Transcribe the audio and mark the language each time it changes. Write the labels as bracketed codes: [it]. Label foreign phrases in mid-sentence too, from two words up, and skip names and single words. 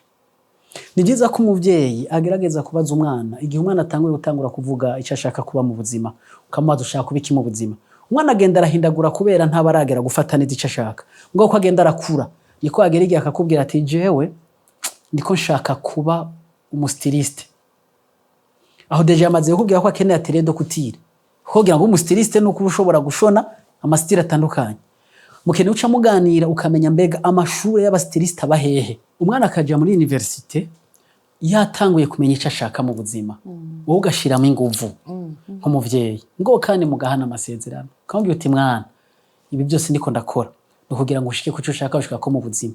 [rn] Ni byiza ko umuvyeyi agerageza kubaza umwana igihe umwana atanguye gutangura kuvuga icyo ashaka kuba mu buzima, ukamubaza ushaka kuba iki mu buzima. Umwana agenda arahindagura kubera ntabaragera gufata neza icyo ashaka, ngo ko agenda arakura niko agera igihe akakubwira ati jewe ndiko nshaka kuba umustiliste. Aho deje amaze kukubwira ko akeneye [fr] atelier de couture, [rn] kugira ngo umustiliste nuko ushobora gushona amastile atandukanye. Mukene uca muganira ukamenya mbega amashure y'abastiliste abahehe. Umwana akaja muri universite yatanguye kumenya icyo ashaka mu buzima, wowe ugashiramo inguvu nk'umuvyeyi, ngo kandi mugahana amasezerano kandi uti mwana ibi byose ndiko ndakora no kugira ngo ushike kuco ushaka ushaka ko mu buzima.